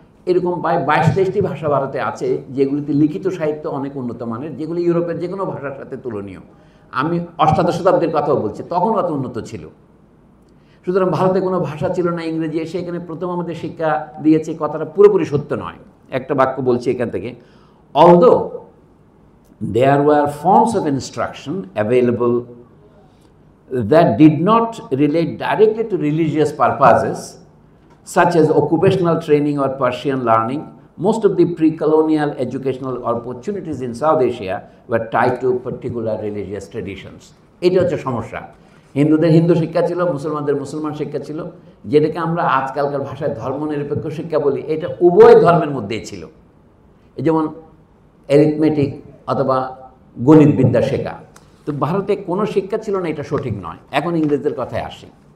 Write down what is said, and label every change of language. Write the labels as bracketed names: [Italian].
[Bangla] এরকম প্রায় 22-23টি ভাষা ভারতে আছে, যেগুলিতে লিখিত সাহিত্য অনেক উন্নত মানের, যেগুলি ইউরোপের যে কোনো ভাষার সাথে তুলনীয়। আমি অষ্টাদশ শতাব্দীর কথাও বলছি, তখন অত উন্নত ছিল। সুতরাং ভারতে কোনো ভাষা ছিল না ইংরেজি, এসে এখানে প্রথম আমাদের শিক্ষা দিয়েছে, কথাটা পুরোপুরি সত্য নয়। একটা বাক্য বলছি এখান থেকে, although [English] there were forms of instruction available that did not relate directly to religious purposes, such as occupational training or Persian learning, most of the pre-colonial educational opportunities in South Asia were tied to particular religious traditions. [Bangla] এটা হচ্ছে সমস্যা। হিন্দুদের হিন্দু শিক্ষা ছিল, মুসলমানদের মুসলমান শিক্ষা ছিল, যেটাকে আমরা আজকালকার ভাষায় ধর্মনিরপেক্ষ শিক্ষা বলি। এটা উভয় ধর্মের মধ্যেই ছিল। এই যেমন অ্যারিথমেটিক অথবা গণিত বিদ্যা শেখা। তো ভারতে কোনো শিক্ষা ছিল না, এটা সঠিক নয়। এখন ইংরেজদের কথায় আসি।